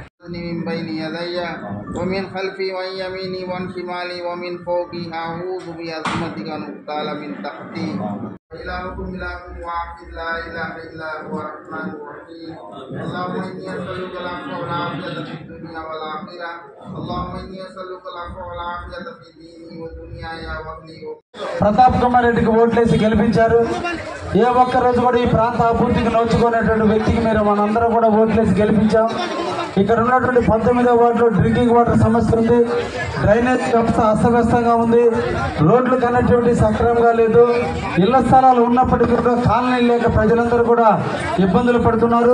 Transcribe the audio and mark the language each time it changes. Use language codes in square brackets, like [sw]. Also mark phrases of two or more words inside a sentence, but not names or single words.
[ar] وحفظني من بين يدي ومن خلفي وعن يميني وعن شمالي ومن فوقي أعوذ بعظمتك أن أغتال من تحتي إلهكم إله واحد لا إله إلا هو الرحمن الرحيم اللهم إني أسألك العفو والعافية في الدنيا والآخرة اللهم إني أسألك العفو والعافية في ديني ودنياي وأهلي. [te] ప్రతాప్ కుమార్ రెడ్డికి ఓట్లేసి గెలిపించారు. ఏ ఒక్క రోజు కూడా ఈ ప్రాంత అభివృద్ధికి నోచుకునేటువంటి వ్యక్తికి మీరు మనందరం కూడా ఓట్లేసి గెలిపించాం. ఇక్కడ ఉన్నటువంటి 19వ వార్డులో [en] drinking water [te] సమస్య ఉంది, డ్రైనేజ్ వ్యవస్థ అస్తవ్యస్తంగా ఉంది, రోడ్లు కనెక్టివిటీ సక్రమంగా లేదు, ఇళ్ల స్థలాలు ఉన్నప్పటికీ కూడా కాలనీ లేక ప్రజలందరూ కూడా ఇబ్బందులు పడుతున్నారు.